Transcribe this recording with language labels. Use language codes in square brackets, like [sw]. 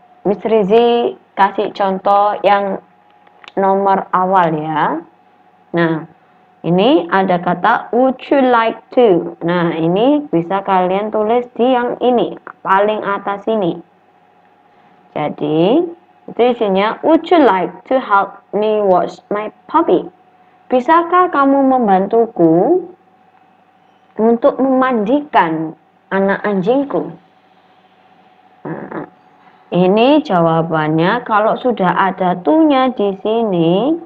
[id] Miss Rizi kasih contoh yang nomor awal ya. Nah, ini ada kata would you like to. Nah, ini bisa kalian tulis di yang ini, paling atas ini. Jadi, itu isinya [en] would you like to help me wash my puppy. [id] Bisakah kamu membantuku untuk memandikan anak anjingku? Nah, ini jawabannya kalau sudah ada to-nya di sini.